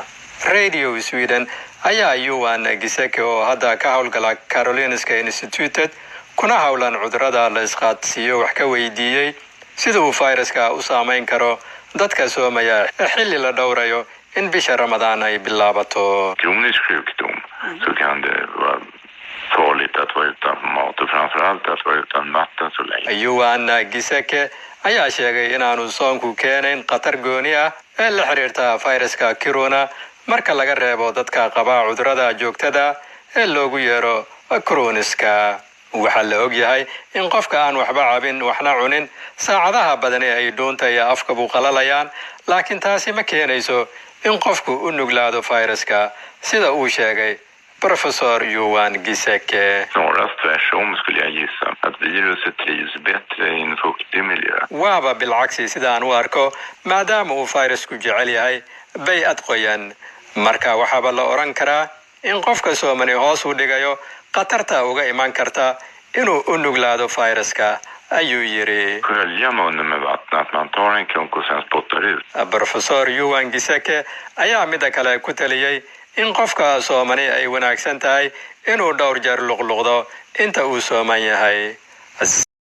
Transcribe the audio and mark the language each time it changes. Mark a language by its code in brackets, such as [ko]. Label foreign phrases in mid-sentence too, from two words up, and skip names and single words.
[so] Radio Sweden ayaa Yuan Giseke oo hadda ka howlgala Karolinska Institute kuna howlan cudurrada la isqaadsiiyo wax ka weydiiyay sida uu fayraska u saameyn karo dadka Soomaaliya xilli la dhowrayo in bisha Ramadaan ay bilaabato. [sv] Kronisk sjukdom så kan det vara farligt att vara utan mat och framförallt att vara utan vatten så länge. [so] Yuan Giseke ayaa sheegay inaanu soonku keenayn khatar gooni ah ee la xiriirta fayraska corona marka laga reebo dadka qaba cudurrada joogtada ee loogu yeero kroniska. waxaa la og yahay in qofka aan waxba cabin waxna cunin saacadaha badan ay doonta iyo afka buu qalalayaan laakiin taasi ma keenayso in qofku u nuglaado fayraska sida uu sheegay Professor Yuan Giseke. [sv] Snarast tvärtom skulle jag gissa att viruset trivs bättre i en fuktig miljö. [so] Waaba bilcagsi sidaan u arko maadaama uu fayrasku jecel yahay bay'ad qoyan marka waxaaba la oran karaa in qofka Soomaali hoos u dhigayo khatarta uga iman karta inuu u nuglaado fayraska ayuu yiri. [sv] Skölja munnen med vatten, att man tar en klunk och sen spottar ut. [so] Professor Yuan Giseke ayaa mida kale ku taliyay in qofka Soomaali ay wanaagsan tahay inuu dhowr jeer luqluqdo inta uu sooman yahay.